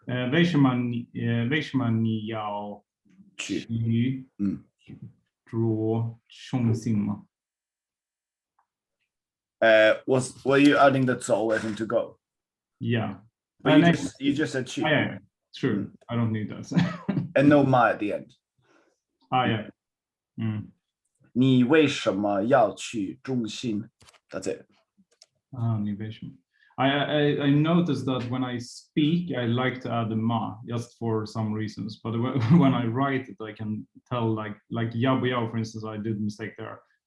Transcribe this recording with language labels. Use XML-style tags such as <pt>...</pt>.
<zh>为什么你要去住中心吗</zh> <en>？Were you adding the 走 as in to go? Yeah. But you just said 去。 Yeah. True. I don't need that. And no ma at the end. Yeah.</en> <zh>你为什么要去中心 ？</zh> <en>That's it.</en> <zh>你为什么</zh> <en>I noticed that when I speak, I like to add the ma just for some reasons. But when I write it, I can tell like yao, for instance, I did a mistake there.</en>